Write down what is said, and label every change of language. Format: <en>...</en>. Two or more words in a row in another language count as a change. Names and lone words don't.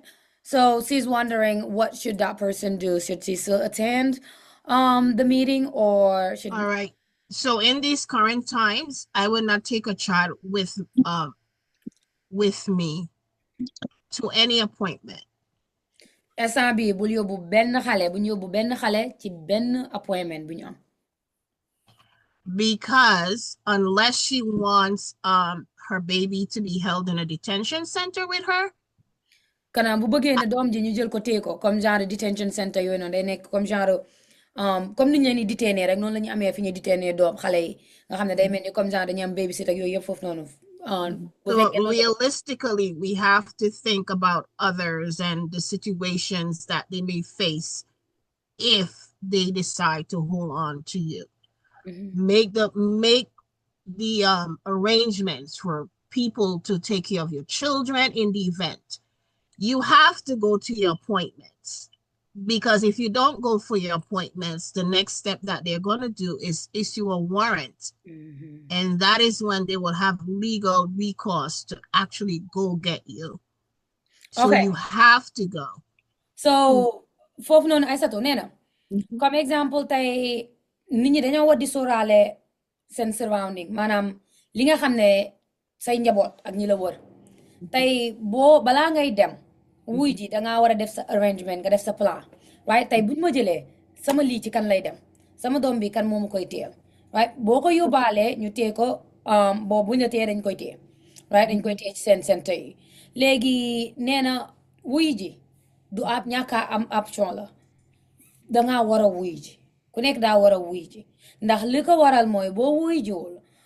<en>So she's wondering what should that person do? Should she still attend the meeting or should All right. So in these current times, I would not take a child with me to any appointment.</en> <wo>instant bi bul yóbbu benn xale bu ñu yóbbu benn xale ci benn appointment bu ñu am</wo> <en>because unless she wants her baby to be held in a detention center with her.</en> <wo>kanam bu bëggee ne doom ji ñu jël ko téye ko</wo> <fr>comme genre</fr> <en>detention center</en> <wo>yooyu noonu day nekk</wo> <fr>comme genre comme</fr> <wo>ni ñu leen di détenir rek noonu la ñu amee fi ñu détenir doom xale yi nga xam ne day mel ni</wo> <fr>comme genre</fr> <wo>dañu am babysitter ak yooyu yëpp foofu noonu.</wo> <en>So realistically, we have to think about others and the situations that they may face if they decide to hold on to you. Make the arrangements for people to take care of your children in the event. You have to go to your appointments, because if you don't go for your appointments, the next step that they're going to do is issue a warrant. And that is when they will have legal recourse to actually go get you. So you have to go. So,</en> <wo>foofu noonu Aïssatou nee na</wo> <fr>comme exemple</fr> <wo>tey nit ñi dañoo war di sóoraale seen surrounding maanaam li nga xam ne say njaboot ak ñi la wër tey boo balaa ngay dem wuy ji dangaa war a def sa arrangement nga def sa plan right tey buñ ma jëlee sama lii ci kan lay dem sama doom bi kan moomu koy téyel right boo ko yóbbaalee ñu téye ko boo buñ la téye dañ koy téye right dañ koy téye ci seen centre yi léegi nee na wuy ji du ab ñàkka am option la dangaa war a wuy ji ku nekk daa war a wuy ji ndax li ko waral mooy boo wuy jiwul</wo>